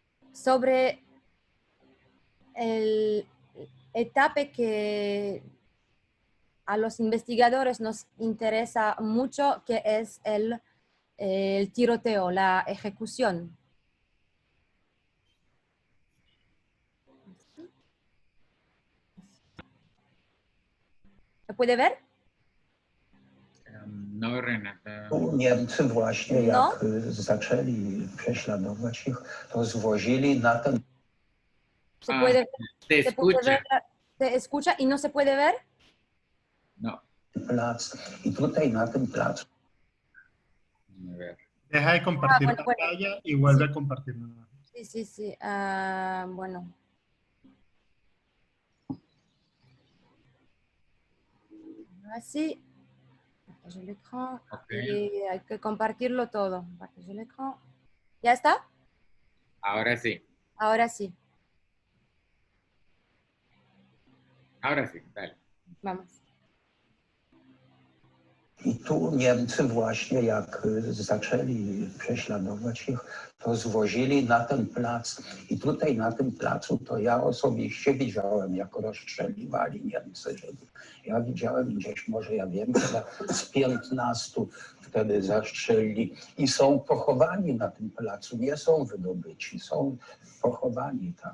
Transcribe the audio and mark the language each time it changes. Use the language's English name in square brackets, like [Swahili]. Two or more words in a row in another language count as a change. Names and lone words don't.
[Spanish] sobre el etapa que a los investigadores nos interesa mucho, que es el tiroteo, la ejecución. ¿Se puede ver? No, Renata. [Polish] Niemcy właśnie, [Spanish] No. [Polish] jak zaczęli prześladować ich, to zwozili na ten [Spanish] ¿Se puede, Te se puede escucha. ver? ¿Se escucha y no se puede ver? No. [Polish] plac. I tutaj na tym placu [Spanish] A ver. Deja de compartir bueno, bueno. pantalla y vuelve a compartir nuevamente. Sí, sí, sí. Bueno. Así. [French] Partager l'écran. [Spanish] Ok. Y hay que compartirlo todo. [French] Partager l'écran. [Spanish] ¿Ya está? Ahora sí. Ahora sí. Ahora sí. Dale. Vamos. [Polish] i tu Niemcy właśnie jak zaczęli prześladować ich, to zwozili na ten plac. I tutaj na tym placu to ja osobiście widziałem, jak rozstrzeliwali Niemcy Żydów. Ja widziałem gdzieś, może ja wiem, chyba z 15 wtedy zastrzelili i są pochowani na tym placu, nie są wydobyci, są pochowani tam.